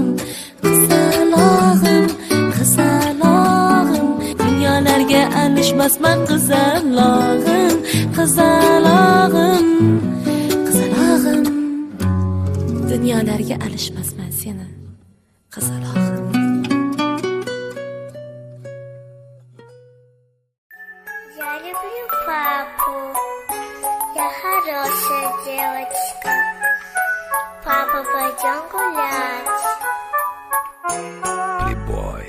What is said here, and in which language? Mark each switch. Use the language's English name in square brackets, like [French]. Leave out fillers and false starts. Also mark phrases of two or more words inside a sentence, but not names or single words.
[Uzbek] Qizalog'im, qizalog'im, dunyolarga alishmasman qizalog'im. Qizalog'im, qizalog'im, dunyolarga alishmasman seni qizalog'im. [Russian] Я люблю папу, я хорошая девочка. Папа, пойдем гулять. Плейбой.